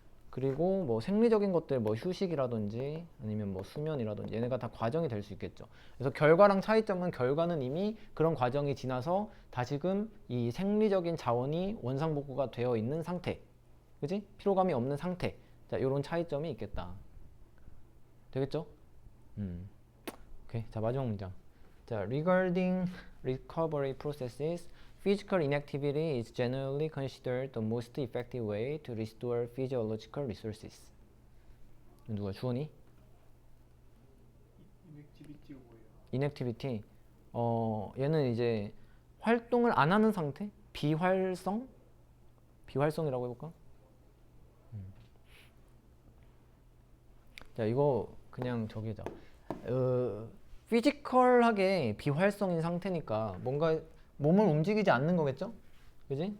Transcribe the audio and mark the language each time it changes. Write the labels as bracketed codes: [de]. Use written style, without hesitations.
[ko] 그리고 뭐 생리적인 것들, 뭐 휴식이라든지 아니면 뭐 수면이라든지 얘네가 다 과정이 될 수 있겠죠. 그래서 결과랑 차이점은 결과는 이미 그런 과정이 지나서 다시금 이 생리적인 자원이 원상복구가 되어 있는 상태, 그지? 피로감이 없는 상태. 자, 이런 차이점이 있겠다. 되겠죠? 오케이. 자, 마지막 문장. [en] 자, regarding recovery processes, physical inactivity is generally considered the most effective way to restore physiological resources. [ko] 누가 주원이? inactivity가 뭐예요? [en] inactivity. [ko] 얘는 이제 활동을 안 하는 상태? 비활성? 비활성이라고 해볼까? 자, 이거 그냥 저기자. 피지컬하게 비활성인 상태니까 뭔가 몸을 움직이지 않는 거겠죠? 그지?